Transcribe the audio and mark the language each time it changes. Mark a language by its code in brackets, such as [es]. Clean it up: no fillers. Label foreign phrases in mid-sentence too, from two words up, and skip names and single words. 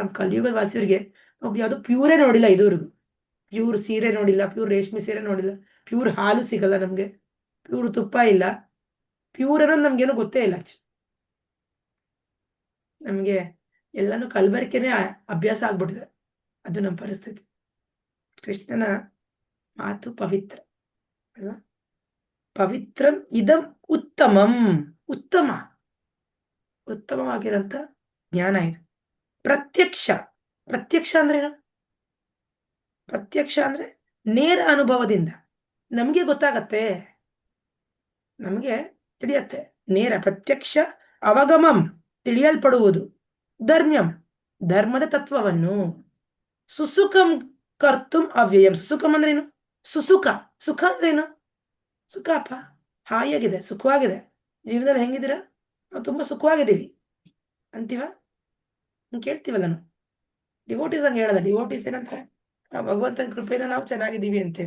[kn] ನಮ್ಮ ಕಲಿಯುಗದ ವಾಸಿಯವರಿಗೆ ನಾವು ಯಾವುದು ಪ್ಯೂರೇ ನೋಡಿಲ್ಲ ಇದುವರೆಗೂ. ಪ್ಯೂರ್ ಸೀರೆ ನೋಡಿಲ್ಲ, ಪ್ಯೂರ್ ರೇಷ್ಮೆ ಸೀರೆ ನೋಡಿಲ್ಲ, ಪ್ಯೂರ್ ಹಾಲು ಸಿಗಲ್ಲ ನಮ್ಗೆ, ಪ್ಯೂರ್ ತುಪ್ಪ ಇಲ್ಲ, ಪ್ಯೂರ್ ಅನ್ನೋದು ನಮ್ಗೇನು ಗೊತ್ತೇ ಇಲ್ಲ ಆಕ್ಚುಲಿ. ನಮಗೆ ಎಲ್ಲಾನು ಕಲಬೆರಕೆನೇ ಅಭ್ಯಾಸ ಆಗ್ಬಿಟ್ಟಿದೆ. ಅದು ನಮ್ಮ ಪರಿಸ್ಥಿತಿ. ಕೃಷ್ಣನ ಮಾತು ಪವಿತ್ರ ಅಲ್ವಾ? [sa] ಪವಿತ್ರಂ ಇದಂ ಉತ್ತಮಂ. [kn] ಉತ್ತಮ, ಉತ್ತಮವಾಗಿರೋಂಥ ಜ್ಞಾನ ಇದು. ಪ್ರತ್ಯಕ್ಷ. ಪ್ರತ್ಯಕ್ಷ ಅಂದ್ರೆ ಏನು? ಪ್ರತ್ಯಕ್ಷ ಅಂದ್ರೆ ನೇರ ಅನುಭವದಿಂದ ನಮಗೆ ಗೊತ್ತಾಗತ್ತೆ. ನಮಗೆ ತಿಳಿಯತ್ತೆ. ನೇರ [sa] ಪ್ರತ್ಯಕ್ಷ ಅವಗಮಂ [kn] ತಿಳಿಯಲ್ಪಡುವುದು. ಧರ್ಮ್ಯಂ ಧರ್ಮದ ತತ್ವವನ್ನು. [sa] ಸುಸುಖಂ ಕರ್ತುಂ ಅವ್ಯಯಂ. [kn] ಸುಸುಖಂ ಅಂದ್ರೇನು? ಸುಸುಖ. ಸುಖ ಅಂದ್ರೇನು? ಸುಖಪ್ಪ, ಹಾಯಾಗಿದೆ, ಸುಖವಾಗಿದೆ. ಜೀವನದಲ್ಲಿ ಹೆಂಗಿದ್ದೀರಾ? ನಾವು ತುಂಬಾ ಸುಖವಾಗಿದ್ದೀವಿ ಅಂತೀವ? ಕೇಳ್ತೀವಲ್ಲ ನಾವು. ಡಿವೋಟೀಸ್ ಹಂಗೆ ಹೇಳಲ್ಲ. ಡಿವೋಟೀಸ್ ಏನಂತಾರೆ? ಆ ಭಗವಂತನ ಕೃಪೆಯಿಂದ ನಾವು ಚೆನ್ನಾಗಿದ್ದೀವಿ ಅಂತೇವೆ.